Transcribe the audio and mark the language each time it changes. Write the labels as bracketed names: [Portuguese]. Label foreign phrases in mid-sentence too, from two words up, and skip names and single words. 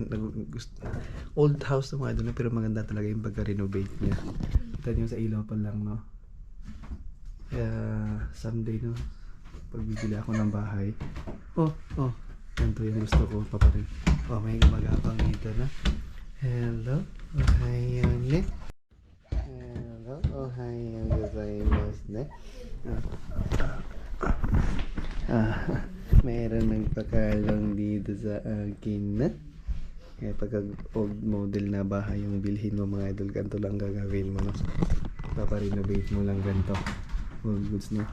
[English] Old house [Filipino] na mga idol na, pero maganda talaga yung pagka-renovate niya. Kita nyo sa ilaw pa lang no. Kaya someday no, pagbibili ako ng bahay. Ganito yung gusto ko paparin. May gumagapang dito na. Hello, [Japanese] おはよう ね. Hello, おはよう ございます ね. [Filipino] Mayroon nagpakalong dito sa akin na. Kaya pagka [English] old model [Filipino] na bahay yung bilhin mo mga idol, ganito lang gagawin mo no. Paparenovate mo lang ganito. [English] Old goods no.